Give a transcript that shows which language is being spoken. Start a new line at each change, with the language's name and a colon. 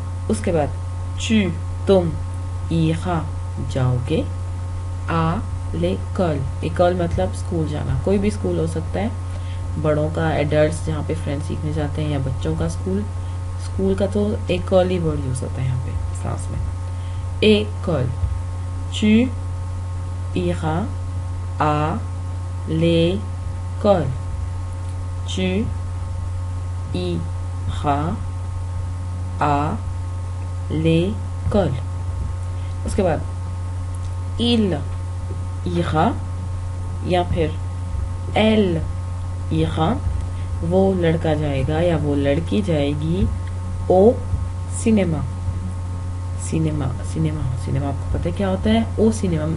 Hindi: उसके बाद tu तुम, iras जाओगे,
French: à l'école,
Hindi: école मतलब स्कूल जाना, कोई भी स्कूल हो सकता है, बड़ों का, एडल्ट्स जहाँ पे फ्रेंच सीखने जाते हैं, या बच्चों का स्कूल। स्कूल का तो école ही वर्ड यूज होता है यहाँ पे फ्रांस में।
French: école, tu iras à l'école, tu iras à l'école।
Hindi: उसके बाद
French: il ira
Hindi: या फिर
French: elle ira,
Hindi: वो लड़का जाएगा या वो लड़की जाएगी,
French: au cinéma,
Hindi: cinema cinema cinema आपको पता है क्या होता है, ओ सिनेमा।